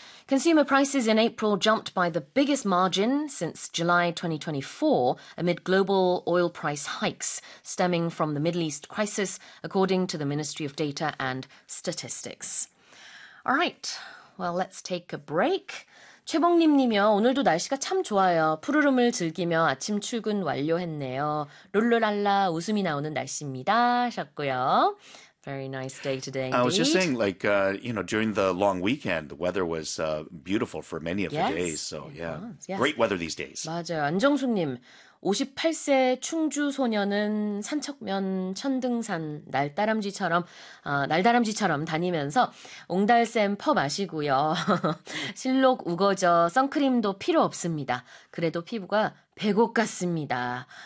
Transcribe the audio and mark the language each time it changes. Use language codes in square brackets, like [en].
[en] Consumer prices in April jumped by the biggest margin since July 2024 amid global oil price hikes stemming from the Middle East crisis, according to the Ministry of Data and Statistics. All right, well, let's take a break. 최봉님님이요. [ko] 오늘도 날씨가 참 좋아요. 푸르름을 즐기며 아침 출근 완료했네요. 룰루랄라 웃음이 나오는 날씨입니다. 하셨고요. [en] Very nice day today. Indeed. I was just saying, like, during the long weekend, the weather was beautiful for many of the days. So, great weather these days. [ko] 맞아요. 안정숙님, 58세 충주 소녀는 산척면 천등산 날다람쥐처럼 다니면서 옹달샘 퍼 마시고요. 실록 우거져 선크림도 필요 없습니다. 그래도 피부가 백옥 같습니다.